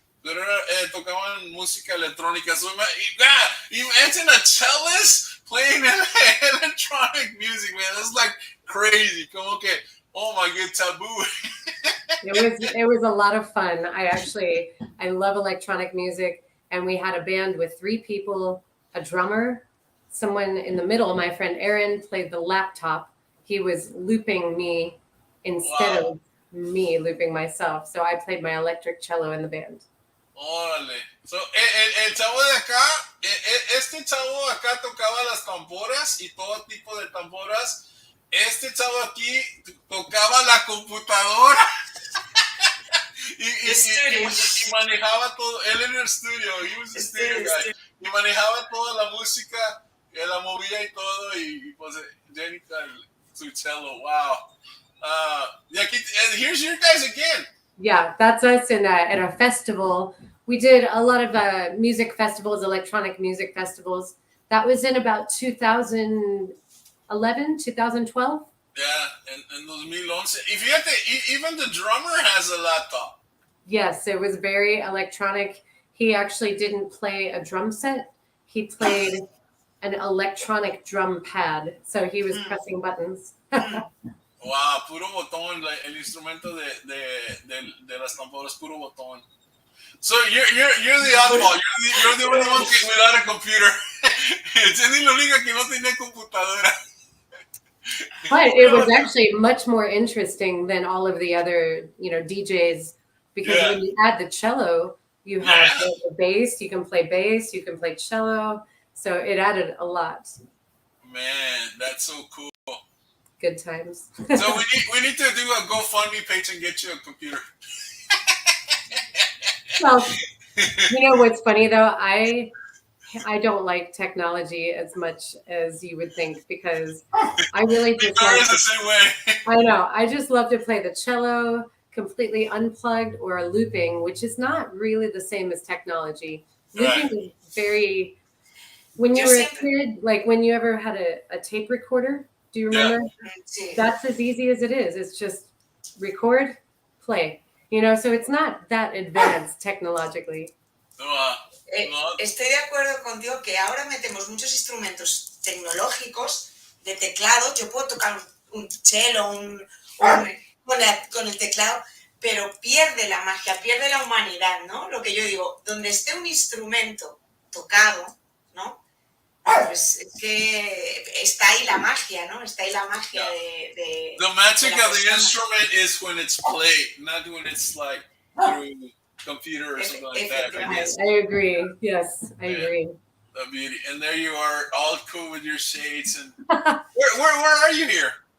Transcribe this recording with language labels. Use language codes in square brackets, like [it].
[es] Pero tocaban música electrónica. [en] So imagine a cellist playing electronic music, man. That's like crazy. [es] Como que, [en] oh my god, taboo. It was a lot of fun. I love electronic music. And we had a band with 3 people, a drummer, someone in the middle. My friend Aaron played the laptop. He was looping me instead of me looping myself. So I played my electric cello in the band. [es] Órale. So, el chavo de acá, este chavo de acá tocaba las tamboras y todo tipo de tamboras. Este chavo aquí tocaba la computadora y manejaba todo. Él en el estudio, [en] he was a studio guy. [es] Y manejaba toda la música, la movía y todo. Y pues Jenny su cello, wow. Y aquí, [en] here's your guys again. Yeah, that's us at a festival. We did a lot of music festivals, electronic music festivals. That was in about 2011, 2012. [es] Yeah, en 2011. Y fíjate, [en] even the drummer has a laptop. Yes, it was very electronic. He actually didn't play a drum set. He played an electronic drum pad. So he was pressing buttons. [es] Wow, puro botón, el instrumento de las tamboras, puro botón. [en] So you're the oddball. You're the only one without a computer. [es] Jenny la única que no tenía computadora. [en] But it was actually much more interesting than all of the other, DJs, because when you add the cello, you have the bass. You can play bass. You can play cello. So it added a lot. Man, that's so cool. Good times. So we need to do a GoFundMe page and get you a computer. Well, what's funny though? I don't like technology as much as you would think, because I really just like the same way. I know. I just love to play the cello completely unplugged or looping, which is not really the same as technology. Looping is very. When you were a kid, like when you ever had a tape recorder, do you remember? Yeah. That's as easy as it is. It's just record, play. So it's not that advanced technologically. [es] Estoy de acuerdo contigo que ahora metemos muchos instrumentos tecnológicos de teclado. Yo puedo tocar un cello con el teclado, pero pierde la magia, pierde la humanidad, ¿no? Lo que yo digo, donde esté un instrumento tocado, ¿no? Pues es que está ahí la magia, ¿no? Está ahí la magia de [en] the magic of the instrument is when it's played, not when it's like through computer or something like that. I agree. Yes, I agree. The beauty. And there you are, all cool with your shades. And where are you here?